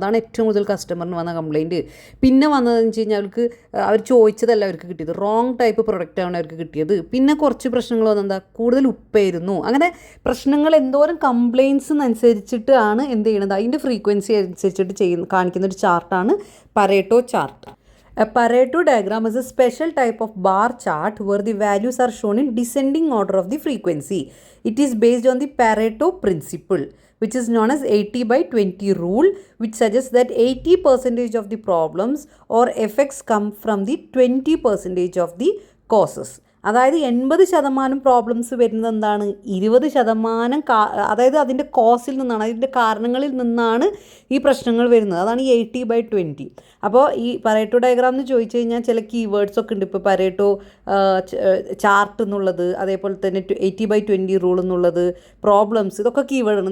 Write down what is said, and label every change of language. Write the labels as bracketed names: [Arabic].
[Malayalam] അതാണ് ഏറ്റവും കൂടുതൽ കസ്റ്റമറിന് വന്ന കംപ്ലയിൻറ്റ്. പിന്നെ വന്നതെന്ന് വെച്ച് കഴിഞ്ഞാൽ അവർ ചോദിച്ചതല്ല അവർക്ക് കിട്ടിയത്, റോങ് ടൈപ്പ് പ്രൊഡക്റ്റാണ് അവർക്ക് കിട്ടിയത്. പിന്നെ കുറച്ച് പ്രശ്നങ്ങൾ വന്നെന്താ, കൂടുതൽ ഉപ്പായിരുന്നു. അങ്ങനെ പ്രശ്നങ്ങൾ എന്തോരം കംപ്ലയിൻറ്റ്സ് അനുസരിച്ചിട്ടാണ് എന്ത് ചെയ്യണത്, അതിൻ്റെ ഫ്രീക്വൻസി അനുസരിച്ചിട്ട് കാണിക്കുന്ന ഒരു ചാർട്ടാണ് Pareto chart. [English] A Pareto diagram is a special type of bar chart where the values are shown in descending order of the frequency. It is based on the Pareto principle, which is known as 80/20 rule, which suggests that 80% of the problems or effects come from the 20% of the causes. [Malayalam] അതായത് 80% problems വരുന്നത് എന്താണ്, 20% അതായത് അതിൻ്റെ കോസിൽ നിന്നാണ്, അതിൻ്റെ കാരണങ്ങളിൽ നിന്നാണ് ഈ പ്രശ്നങ്ങൾ വരുന്നത്. അതാണ് ഈ 80/20. അപ്പോൾ ഈ പരേറ്റോ ഡയഗ്രാം എന്ന് ചോദിച്ചു കഴിഞ്ഞാൽ ചില കീവേഡ്സ് ഒക്കെ ഉണ്ട്. ഇപ്പോൾ പരേറ്റോ ചാർട്ട് എന്നുള്ളത്, അതേപോലെ തന്നെ 80/20 റൂൾ എന്നുള്ളത്, പ്രോബ്ലംസ്, ഇതൊക്കെ കീവേഡാണ്.